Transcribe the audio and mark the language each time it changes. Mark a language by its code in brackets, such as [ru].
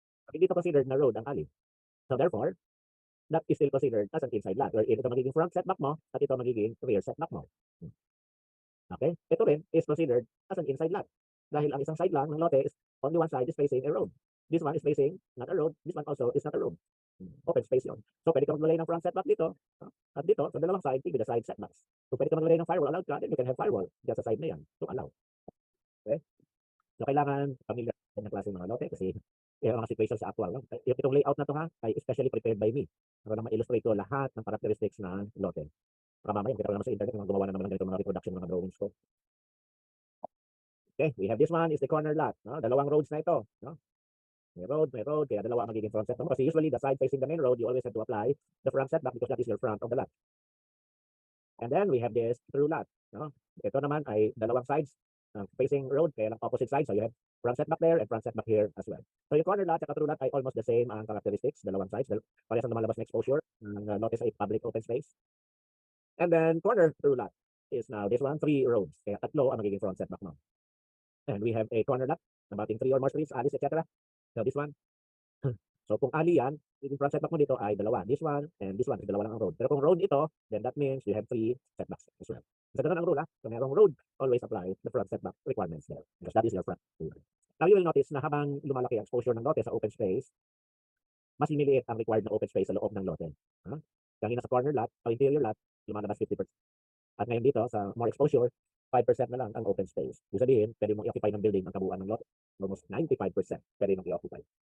[tl] Hindi ito considered na road ang alley. [en] So therefore, that is still considered as an inside lot. [tl] Where ito magiging front setback mo at ito magiging rear setback mo. Okay? [en] Ito rin is considered as an inside lot. Dahil ang isang side lang ng lote is only one side is facing a road. This one is facing not a road. This one also is not a road. [tl] Open space yun. So pwede ka maglagay ng front setback dito. At dito, sa dalawang side, with the side setbacks. So pwede ka maglagay ng firewall, allowed ka, [en] then you can have firewall [tl] dyan sa side na yan. So allow. Okay? So kailangan familiar ng klase ng mga lote kasi yung mga situation sa actual. Itong layout na to ay especially prepared by me. Para na ma-illustrate ko lahat ng characteristics ng lote. Para mamaya, kita ko naman sa internet, gumawa na naman ng ganito mga reproduction ng mga drawings ko. [en] Okay, we have this one is the corner lot. [tl] No? Dalawang roads na ito. No? May road, kaya dalawa ang magiging front setback mo. [en] Kasi usually the side facing the main road, you always have to apply the front setback because that is your front of the lot. And then we have this through lot. No? [tl] Ito naman ay dalawang sides facing road, kaya lang opposite sides. [en] So you have front setback there and front setback here as well. [tl] So yung corner lot at through lot ay almost the same ang characteristics, dalawang sides. Parehas ang lumalabas na exposure. [en] Ang notice ay public open space. And then corner through lot is now this one, 3 roads. [tl] Kaya tatlo ang magiging front setback mo. [en] And we have a corner lot, abating 3 or more streets, alleys, etc. So this one. [tl] So kung alley yan, yung front setback mo dito ay dalawa. This one and this one, dalawa lang ang road. [en] Pero kung road ito, then that means you have 3 setbacks as well. [tl] So ganun ang rule [en] So merong road, always apply the front setback requirements there. Because that is your front road. [tl] Now you will notice na habang lumalaki ang exposure ng lote sa open space, mas lumiliit ang required na open space sa loob ng lote. Kanina sa corner lot o interior lot, lumalabas 50%. At ngayon dito sa more exposure, 5% na lang ang open space. Ibig sabihin, pwede mong i-occupy ng building ang kabuuan ng lot. Almost 95% pwede mong i-occupy.